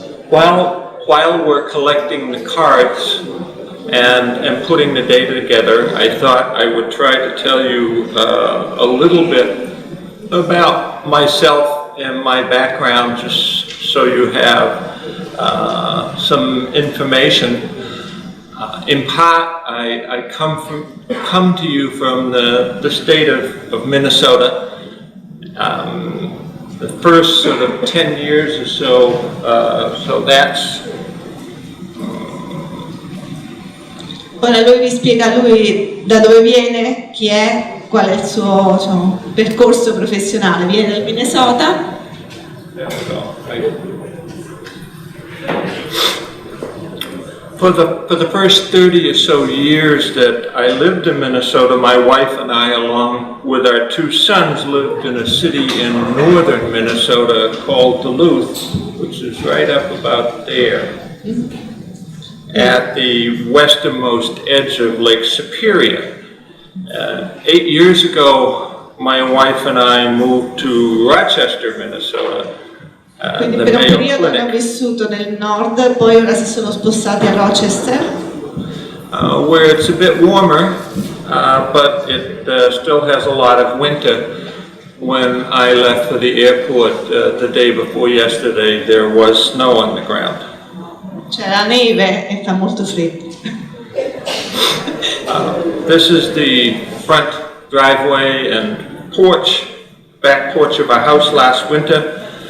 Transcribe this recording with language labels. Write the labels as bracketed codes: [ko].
[en] While we're collecting the cards and putting the data together, I thought I would try to tell you a little bit about myself and my background, just so you have some information. In part, I come to you from the state of Minnesota. The first sort of 10 years or so, so that's... [it] Ora lui vi spiega lui da dove viene, chi è, qual è il suo, diciamo, percorso professionale. Viene dal Minnesota. [en] For the first 30 or so years that I lived in Minnesota, my wife and I, along with our two sons, lived in a city in northern Minnesota called Duluth, which is right up about there, at the westernmost edge of Lake Superior. 8 years ago, my wife and I moved to Rochester, Minnesota. [it] Quindi per un periodo hanno vissuto nel nord, poi ora si sono spostati a Rochester. [en] Where it's a bit warmer, but it still has a lot of winter. When I left for the airport the day before yesterday, there was snow on the ground. [it] C'era neve e fa molto freddo. [en] This is the front driveway and porch, back porch of our house last winter.